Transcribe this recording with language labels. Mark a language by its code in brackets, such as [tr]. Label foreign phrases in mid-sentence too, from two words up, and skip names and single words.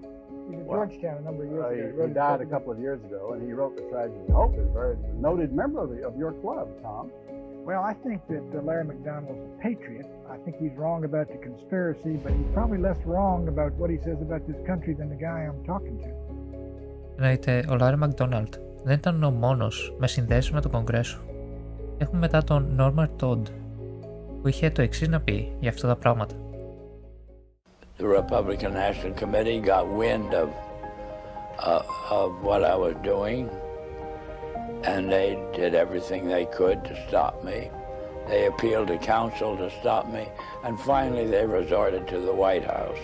[en] He's at Georgetown a number of years ago. He died a couple of years ago, and he wrote The Tragedy and Hope. He's a very noted member of your club, Tom. Well, I think that Larry McDonald's a patriot. I think he's wrong about the conspiracy, but he's probably less wrong about what he says about this country than the guy I'm talking to. [el] Εννοείται, ο Λάρι Μακδόναλντ δεν ήταν ο μόνος με συνδέσεις με το Κογκρέσο. Έχουμε μετά τον Νόρμαν Τόντ, που είχε το εξής να πει για αυτά τα πράγματα. [en] The Republican National Committee got wind of what I was doing, and they did everything they could to stop me. They appealed to counsel to stop me, and finally they resorted to the White House.